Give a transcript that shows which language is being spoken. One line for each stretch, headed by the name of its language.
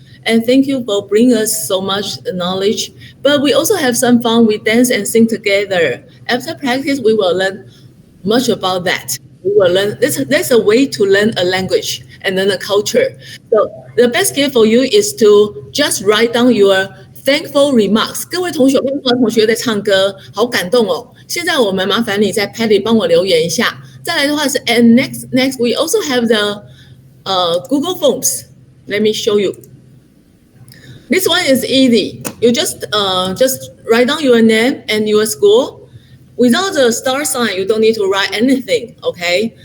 English: And thank you for bringing us so much knowledge. But we also have some fun. We dance and sing together. After practice, we will learn much about that. We will learn. That's a way to learn a language and then a culture. So the best gift for you is to just write down your thankful remarks。
Chinese: 各位同学，跟同学在唱歌，好感动哦。现在我们麻烦你在 Patty 帮我留言一下。再来的话是
English: and next we also have the Google Forms. Let me show you. This one is easy. You just write down your name and your school. Without the star sign, you don't need to write anything, okay?